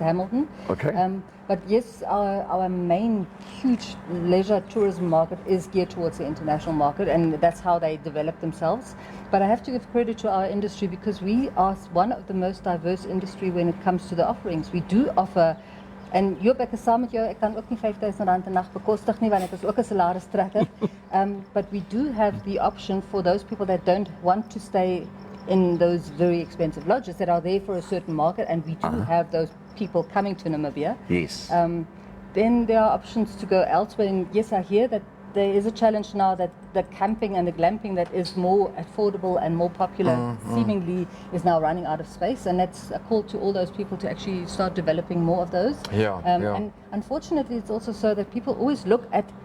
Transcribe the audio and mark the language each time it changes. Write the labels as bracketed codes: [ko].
[en] Hamilton. Okay. But yes, our main huge leisure tourism market is geared towards the international market, and that's how they develop themselves. But I have to give credit to our industry because we are one of the most diverse industry when it comes to the offerings. We do offer. [af] En Joop, ek is saam met jou, ek kan ook nie R5,000 'n nag bekostig nie, want ek is ook 'n salaristrekker. [en] But we do have the option for those people that don't want to stay in those very expensive lodges that are there for a certain market, and we do have those people coming to Namibia. Yes. Then there are options to go elsewhere, and yes, I hear that there is a challenge now that the camping and the glamping that is more affordable and more popular seemingly is now running out of space, and that's a call to all those people to actually start developing more of those. And unfortunately, it's also so that people always look at